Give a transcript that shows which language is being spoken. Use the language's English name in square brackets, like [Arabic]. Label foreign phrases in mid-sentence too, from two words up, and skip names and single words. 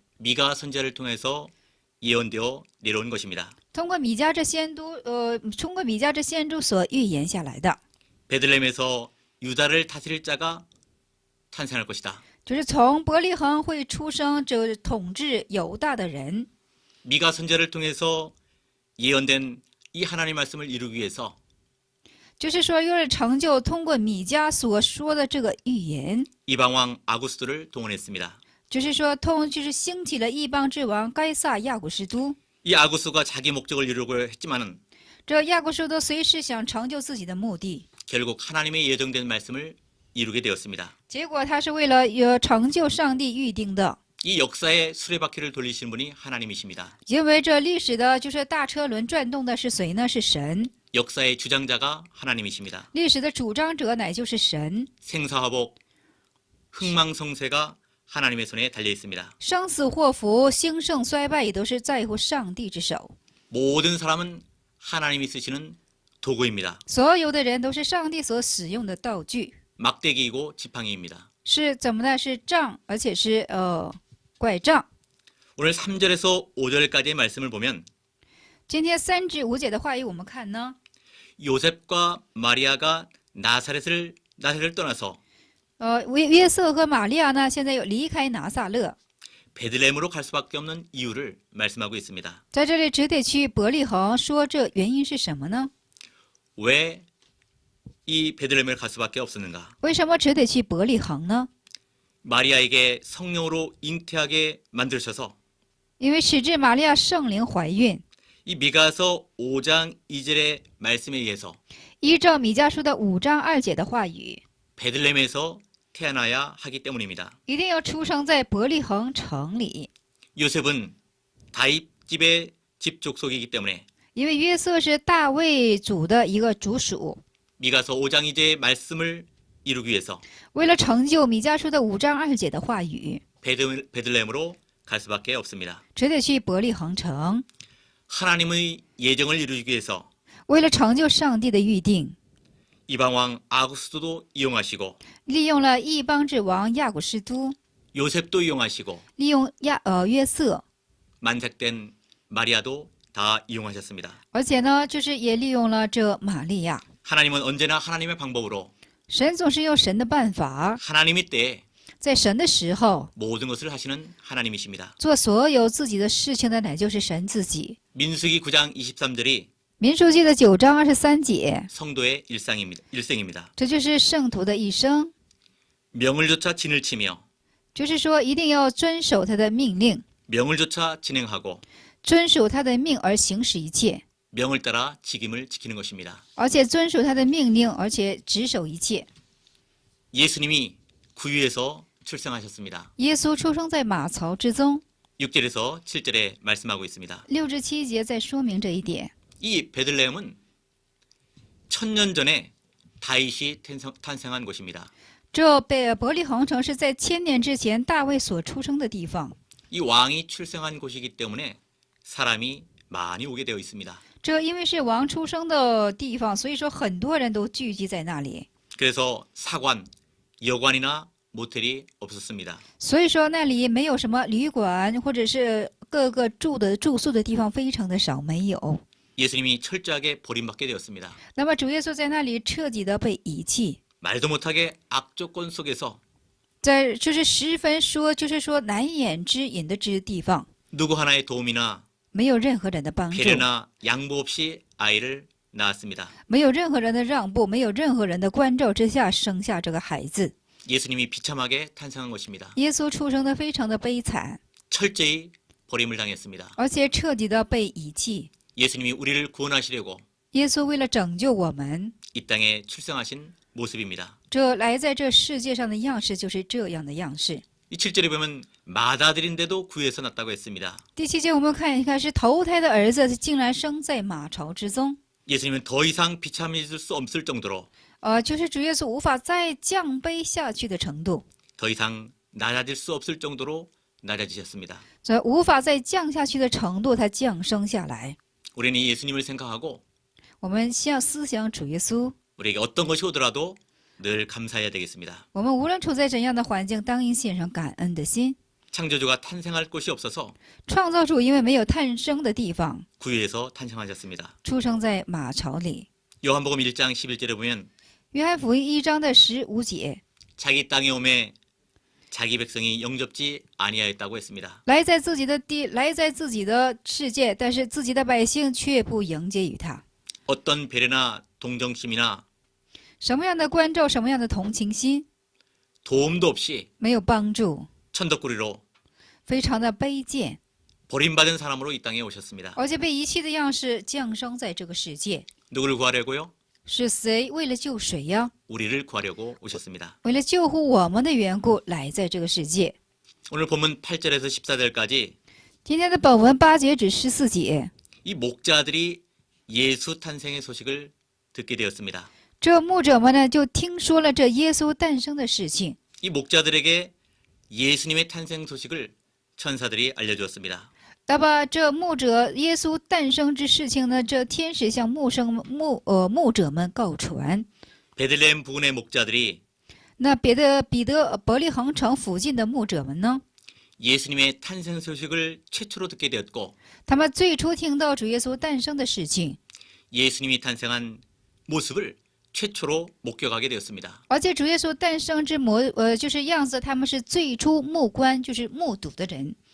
[Korean] 미가 선지자를 통해서 예언되어 내려온 것입니다. [Chinese] 通过米迦这先知所预言下来的， [Korean] 베들레헴에서 유다를 다스릴 자가 탄생할 것이다. [Chinese] 就是从伯利恒会出生这统治犹大的人。 [Korean] 미가 선지자를 통해서 예언된 이 하나님 말씀을 이루기 위해서 [Chinese] 就是说，为了成就通过米迦所说的这个预言， [Korean] 이방 왕 아구스토를 동원했습니다. [Chinese] 就是说就是兴起了异邦之王该撒亚古士都。 [Korean] 이 아구스토가 자기 목적을 이루려고 했지만은 [Chinese] 这亚古士都随时想成就自己的目的， [Korean] 결국 하나님의 예정된 말씀을 이루게 되었습니다. [Chinese] 结果他是为了成就上帝预定的。 [Korean] 이 역사의 수레바퀴를 돌리시는 분이 하나님이십니다. [Chinese] 因为这历史的就是大车轮转动的是谁呢？是神。 [Korean] 역사의 주장자가 하나님이십니다. [Chinese] 历史的主张者乃就是神。 [Korean] 생사화복, 흥망성쇠가 하나님의 손에 달려 있습니다. [Chinese] 生死祸福、兴盛衰败也都是在乎上帝之手。 [Korean] 모든 사람은 하나님이 쓰시는 도구입니다. [Chinese] 所有的人都是上帝所使用的道具， [Korean] 막대기이고 지팡이입니다. [Chinese] 是怎么的？是杖，而且是拐杖。 [Korean] 오늘 3절에서 5절까지의 말씀을 보면 [Chinese] 今天3至5节的话语，我们看呢， [Korean] 요셉과 마리아가 나사렛을 떠나서 [Chinese] 约瑟和玛利亚呢，现在又离开拿撒勒， [Korean] 베들레헴으로 갈 수밖에 없는 이유를 말씀하고 있습니다. [Chinese] 在这里只得去伯利恒，说这原因是什么呢？ [Korean] 왜 이 베들레헴을 갈 수밖에 없었는가? [Chinese] 为什么只得去伯利恒呢？ [Korean] 마리아에게 성령으로 잉태하게 만드셔서 [Chinese] 因为使至玛利亚圣灵怀孕， [Korean] 이 미가서 5장 2절의 말씀에 의해서 [Chinese] 依照米迦书的5章2节的话语， [Korean] 베들레헴에서 태어나야 하기 때문입니다. [Chinese] 一定要出生在伯利恒城里， [Korean] 요셉은 다윗 집의 집 족속이기 때문에 [Chinese] 因为约瑟是大卫族的一个族属。 [Korean] 미가서 5장 2절의 말씀을 이루기 위해서 [Chinese] 为了成就米迦书的5章2节的话语， [Korean] 베들레헴으로 갈 수밖에 없습니다. [Chinese] 只得去伯利恒城。 [Korean] 하나님의 예정을 이루기 위해서 [Chinese] 为了成就上帝的预定， [Korean] 이방 왕 아구스토도 이용하시고 [Chinese] 利用了异邦之王亚古士都， [Korean] 요셉도 이용하시고 [Chinese] 利用约瑟， [Korean] 만삭된 마리아도 다 이용하셨습니다. [Chinese] 而且呢，就是也利用了这玛利亚。 [Korean] 하나님은 언제나 하나님의 방법으로 [Chinese] 神总是用神的办法， [Korean] 하나님의 때에 [Chinese] 在神的时候 [Korean] 모든 것을 하시는 하나님이십니다. [Chinese] 做所有自己的事情的，乃就是神自己。 [Korean] 민수기 9장 23절이 [Chinese] 民数记的9章23节， [Korean] 성도의 일생입니다. [Chinese] 这就是圣徒的一生， [Korean] 명을 조차 진을 치며 [Chinese] 就是说一定要遵守他的命令， [Korean] 명을 조차 진행하고 [Chinese] 遵守他的命而行使一切， [Korean] 명을 따라 직임을 지키는 것입니다. [Chinese] 而且遵守他的命令，而且执守一切。 [Korean] 예수님이 구유에서 출생하셨습니다. [Chinese] 耶稣出生在马槽之中， [Korean] 6절에서 7절에 말씀하고 있습니다. [Chinese] 6 至7节在说明这一点。 [Korean] 이 베들레헴은 1000년 전에 다윗이 탄생한 곳입니다. [Chinese] 这伯利恒城是在1000年之前大卫所出生的地方。 [Korean] 이 왕이 출생한 곳이기 때문에 사람이 많이 오게 되어 있습니다. [Chinese] 这因为是王出生的地方，所以说很多人都聚集在那里。 [Korean] 그래서 사관, 여관이나 모텔이 없었습니다. [Chinese] 所以说那里没有什么旅馆或者是各个住宿的地方非常的少，没有。 [Korean] 예수님이 철저하게 버림받게 되었습니다. [Chinese] 那么主耶稣在那里彻底的被遗弃， [Korean] 말도 못하게 악조건 속에서 [Chinese] 在就是十分说就是说难言之隐的之地方， [Korean] 누구 하나의 도움이나 [Chinese] 没有任何人的帮助， [Korean] 배려나 양보 없이 아이를 낳았습니다. [Chinese] 没有任何人的让步，没有任何人的关照之下生下这个孩子。 [Korean] 예수님이 비참하게 탄생한 것입니다. [Chinese] 耶稣出生的非常的悲惨， [Korean] 철저히 버림을 당했습니다. [Chinese] 而且彻底的被遗弃。 [Korean] 예수님이 우리를 구원하시려고 [Chinese] 耶稣为了拯救我们， [Korean] 이 땅에 출생하신 모습입니다. [Chinese] 这来在这世界上的样式就是这样的样式。 [Korean] 이 7절에 보면 맏아들인데도 구에서 났다고 했습니다. [Chinese] 第7节我们看一看，是头胎的儿子竟然生在马槽之中。 [Korean] 예수님은 더 이상 비참해질 수 없을 정도로 [Chinese] 就是主耶稣无法再降卑下去的程度， [Korean] 더 이상 낮아질 수 없을 정도로 낮아지셨습니다. [Chinese] 所以无法再降下去的程度，他降生下来。 [Korean] 우리는 예수님을 생각하고 [Chinese] 我们先要思想主耶稣， [Korean] 우리에게 어떤 것이 오더라도 늘 감사해야 되겠습니다. [Chinese] 我们无论处在怎样的环境，当应献上感恩的心。 [Korean] 창조주가 탄생할 곳이 없어서 [Chinese] 创造主因为没有诞生的地方， [Korean] 구유에서 탄생하셨습니다. [Chinese] 出生在马槽里。 [Korean] 요한복음 1장 11절에 보면 [Chinese] 约翰福音1章的15节， [Korean] 자기 땅에 오매 자기 백성이 영접지 아니하였다고 했습니다. [Chinese] 来在自己的地，来在自己的世界，但是自己的百姓却不迎接于他。 [Korean] 어떤 배려나 동정심이나 [Chinese] 什么样的关照，什么样的同情心， [Korean] 도움도 없이 [Chinese] 没有帮助， [Korean] 천덕꾸리로 [Chinese] 非常的卑贱， [Korean] 버림받은 사람으로 이 땅에 오셨습니다. [Chinese] 而且被遗弃的样式降生在这个世界。 [Korean] 누구를 구하려고요? [Chinese] 是谁为了救谁呀？ [Korean] 우리를 구하려고 오셨습니다. [Chinese] 为了救护我们的缘故来在这个世界。 [Korean] 오늘 본문 8절에서 14절까지 [Chinese] 今天的本文8节至14节， [Korean] 이 목자들이 예수 탄생의 소식을 듣게 되었습니다. [Chinese] 这牧者们呢就听说了这耶稣诞生的事情。 [Korean] 이 목자들에게 예수님의 탄생 소식을 천사들이 알려주었습니다. [Chinese] 那么这牧者耶稣诞生之事情呢，这天使向牧者们告传。 [Korean] 베들레헴 부근의 목자들이 [Chinese] 那彼得伯利恒城附近的牧者们呢， [Korean] 예수님의 탄생 소식을 최초로 듣게 되었고 [Chinese] 他们最初听到主耶稣诞生的事情， [Korean] 예수님이 탄생한 모습을 최초로 목격하게 되었습니다. [Chinese] 而且主耶稣诞生之就是样子，他们是最初目观，就是目睹的人。